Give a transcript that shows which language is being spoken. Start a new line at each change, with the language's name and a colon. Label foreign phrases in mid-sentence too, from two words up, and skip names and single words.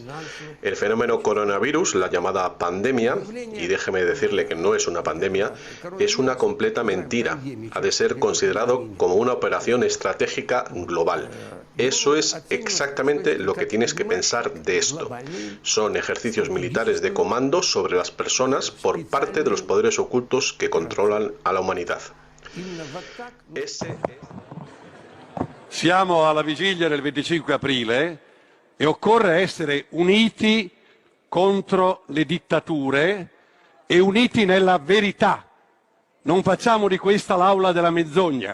Spanish: El fenómeno coronavirus, la llamada pandemia, y déjeme decirle que no es una pandemia, es una completa mentira. Ha de ser considerado como una operación estratégica global. Eso es exactamente lo que tienes que pensar de esto. Son ejercicios militares de comando sobre las personas por parte de los poderes ocultos que controlan a la humanidad.
Italian: Siamo alla vigilia del 25 aprile e occorre essere uniti contro le dittature e uniti nella verità. Non facciamo di questa l'aula della menzogna.